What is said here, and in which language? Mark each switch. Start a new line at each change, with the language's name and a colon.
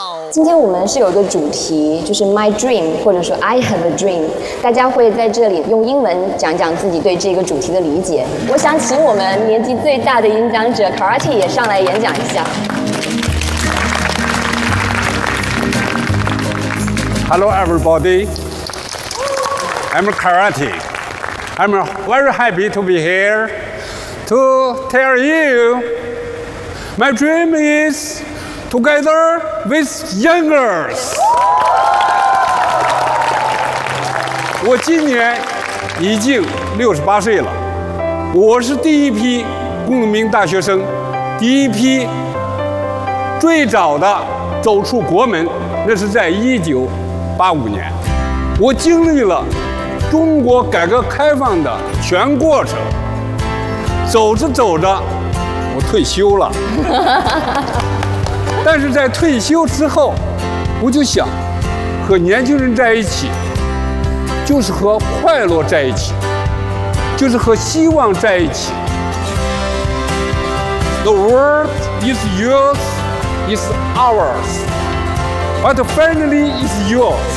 Chinese: 今天我们是有一个主题，就是
English: My Dream
Chinese: 或者说
English: I Have a Dream，
Chinese: 大家会在这里用英文讲讲自己对这个主题的理解。我想请我们年纪最大的演讲者 Karate 也上来演讲一下。
English: Hello everybody, I'm Karate. I'm very happy to be here to tell you my dream is. Together with youngers，
Chinese: 我今年已经68岁了。我是第一批公民大学生，第一批最早的走出国门，那是在1985年。我经历了中国改革开放的全过程，走着走着，我退休了。但是在退休之后，我就想和年轻人在一起，就是和快乐在一起，就是和希望在一起。
English: The world is yours, is ours, but finally is yours.